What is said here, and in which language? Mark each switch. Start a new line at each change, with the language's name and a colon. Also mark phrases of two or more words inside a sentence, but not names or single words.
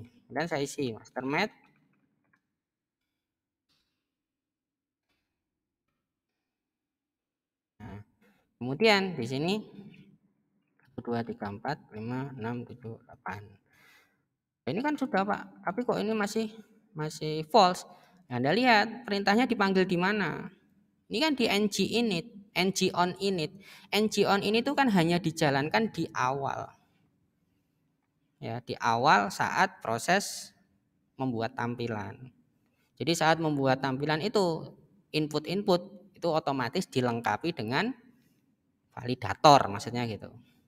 Indonesian: Dan saya isi master mat. Nah, kemudian di sini 1 2 3 4 5 6 7 8. Ini kan sudah Pak, tapi kok ini masih false. Nah, Anda lihat perintahnya dipanggil di mana? Ini kan di ng init, ng on init. Ng on init itu kan hanya dijalankan di awal. Ya, di awal saat proses membuat tampilan. Jadi saat membuat tampilan itu input-input itu otomatis dilengkapi dengan validator maksudnya gitu.